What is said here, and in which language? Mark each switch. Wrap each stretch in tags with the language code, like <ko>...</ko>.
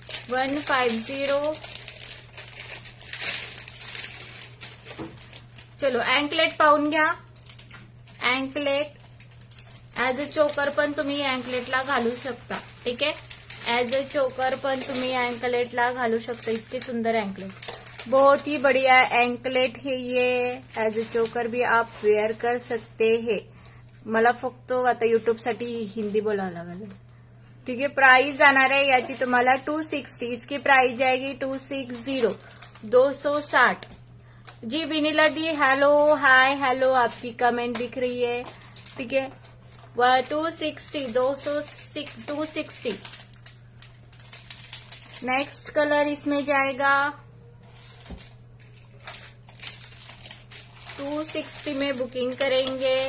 <mr>150. चलो अँकलेट पाहून घ्या. अँकलेट</mr> <en>as a choker</en> <mr>पण तुम्ही अँकलेटला घालू शकता. ठीक आहे.</mr> <en>as a choker</en> <mr>पण तुम्ही एंकलेटला घालू शकता. इतके सुंदर एंकलेट,</mr> <hi>बहुत ही बढ़िया एंकलेट है ये.</hi> <en>as a choker</en> <hi>भी आप वेअर कर सकते है.</hi> <mr>मला फक्त आता युट्यूब साठी हिंदी बोलावं लागेल.</mr> <hi>ठीक है.</hi> <mr>प्राइस जाणार आहे याची तुम्हाला 260.</mr> <hi>इसकी प्राइस जाएगी 260 260. जी विनीला दी हेलो हाय हेलो, आपकी कमेंट दिख रही है. ठीक है. 260 260. नेक्स्ट कलर इसमें जाएगा 260 में बुकिंग करेंगे.</hi>